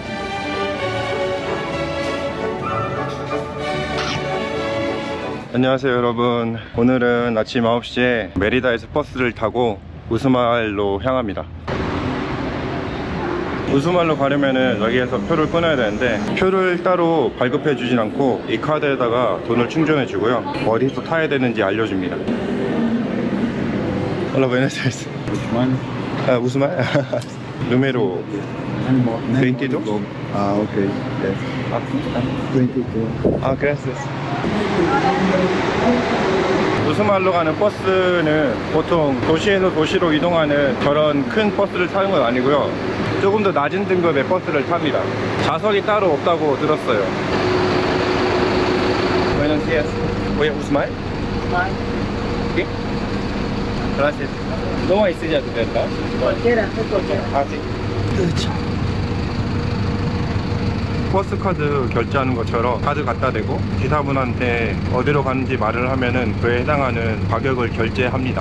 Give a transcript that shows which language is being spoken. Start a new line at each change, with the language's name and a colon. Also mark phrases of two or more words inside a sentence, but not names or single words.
Korean: 안녕하세요 여러분, 오늘은 아침 9시에 메리다에서 버스를 타고 우스말로 향합니다. 우스말로 가려면은 여기에서 표를 끊어야 되는데 표를 따로 발급해 주진 않고 이 카드에다가 돈을 충전해 주고요, 어디서 타야 되는지 알려줍니다.
Spanish: Hola, buenas tardes.
Korean: 우스말? 누메로 22?
English: Ah, ok. Yes. 22. 아, gracias.
Korean: 우스말로 가는 버스는 보통 도시에서 도시로 이동하는 저런 큰 버스를 타는 건 아니고요, 조금 더 낮은 등급의 버스를 탑니다. 좌석이 따로 없다고 들었어요.
Spanish: Buenos días. Voy a Usmal? ¿Sí? Gracias.
Korean: ¿Cómo 있으셔도 될까?
Spanish: Cualquiera, es cualquiera.
Korean: 아, sí. 버스 카드 결제하는 것처럼 카드 갖다 대고 기사분한테 어디로 가는지 말을 하면은 그에 해당하는 가격을 결제합니다.